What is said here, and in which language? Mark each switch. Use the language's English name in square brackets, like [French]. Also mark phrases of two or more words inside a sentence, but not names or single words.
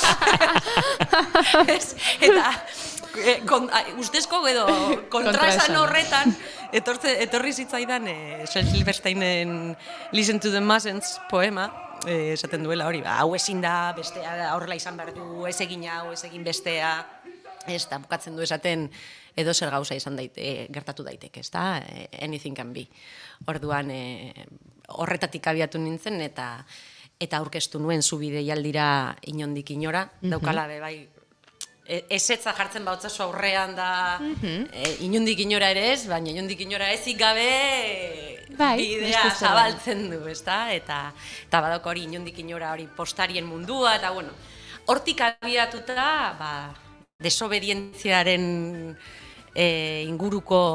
[Basque] Eta, ustezko edo kontraesan horretan, etorri zitzaidan Shel Silversteinen Listen to the Masses poema, esaten duela hori, hau ezin da, bestea horrela izan behar du, ez egin hau, ez egin bestea, ez da, bukatzen du esaten, edo zer gauza izan gertatu daiteke, ez da, [English] anything can be. [Basque] Orduan, horretatik abiatu nintzen, eta aurkeztu nuen zubi deialdira inondik inora, daukala bai, ezetza jartzen bautzazu aurrean da inondik inora ere ez, baina inondik inora ezik gabe bidea zabaltzen du, ez da, eta badauko hori inondik inora hori postarien mundua, eta bueno, hortik abiatuta, desobedientziaren inguruko,